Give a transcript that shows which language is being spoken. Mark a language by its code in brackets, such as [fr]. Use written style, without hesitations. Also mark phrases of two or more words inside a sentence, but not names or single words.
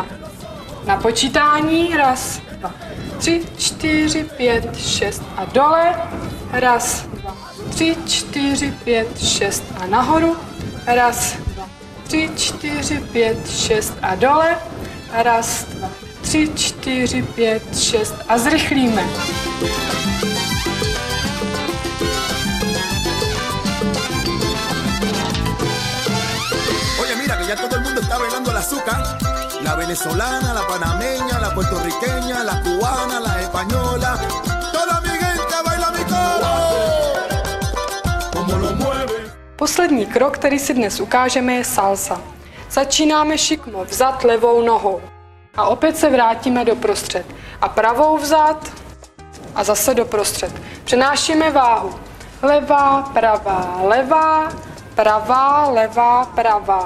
[cs] Na počítání 1, 2, 3, 4, 5, 6 a dole. 1, 2, 3, 4, 5, 6 a nahoru. 1, 2, 3, 4, 5, 6 a dole. 1, 2, 3, 4, 5, 6 a zrychlíme. [es] Oye, mira que ya todo el mundo está bailando el azúcar. La venezolana, la panameña, la puertorriqueña, la cubana, la española. Toda mi gente baila mi coro. Como lo mueve. [cs] Poslední krok, který si dnes ukážeme, je salsa. Začínáme šikmo vzad levou nohou. A opět se vrátíme doprostřed. A pravou vzad a zase doprostřed. Přenášíme váhu. Levá, pravá, levá, pravá, levá, pravá.